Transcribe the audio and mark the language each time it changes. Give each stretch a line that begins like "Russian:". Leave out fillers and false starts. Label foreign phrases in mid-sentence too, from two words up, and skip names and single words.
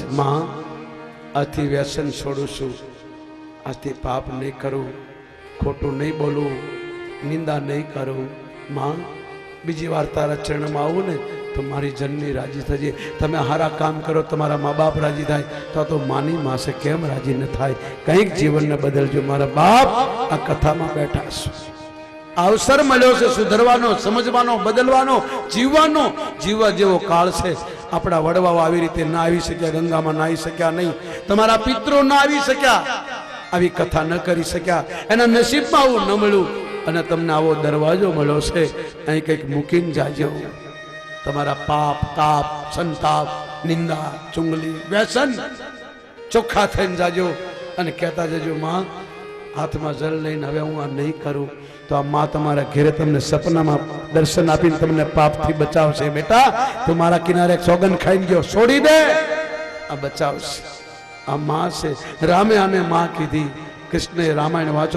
Gujarati: મા આથી વ્યસન છોડું છું, આથી પાપ નહીં કરું, ખોટું નહીં બોલું, નિંદા નહીં કરું। મા બીજી વાર તારા ચરણ માં આવું ને તો મારી જનની રાજી થજે। તમે હારા કામ કરો, તમારા મા બાપ રાજી થાય તો માની મા સે કેમ રાજી ન થાય? કંઈક જીવન ને બદલજો। મારા બાપ આ કથા માં બેઠા છો। અવસર મળ્યો છે સુધરવાનો, સમજવાનો, બદલવાનો, જીવવાનો। જીવા જેવો કાળ છે. અપના વડવાઓ આવી રીતે ના આવી શક્યા, ગંગા માં નાહી શક્યા નહીં। તમારા પિતરો ના આવી શક્યા, આવી કથા ન કરી શક્યા। એના નસીબ માં આવું ન મળ્યું અને તમને આવો દરવાજો મળ્યો છે। અહીં કંઈક મૂકીને જાજો. તમારા પાપ, તાપ, સંતાપ, નિંદા, ચુંગલી, વ્યસન ચોખ્ખા થઈને જાજો અને કહેતા જજો મા હાથમાં જળ લઈને હવે હું આ નહીં કરું તો આ માં તમારા ઘેરે તમને સપનામાં દર્શન આપીને તમને પાપથી બચાવશે. બેટા તું મારા કિનારે એક સોગંદ ખાઈને ગયો, છોડી દે, આ બચાવશે. આ માં છે. રામે આને માં કીધી. કૃષ્ણએ રામાયણ વાંચો.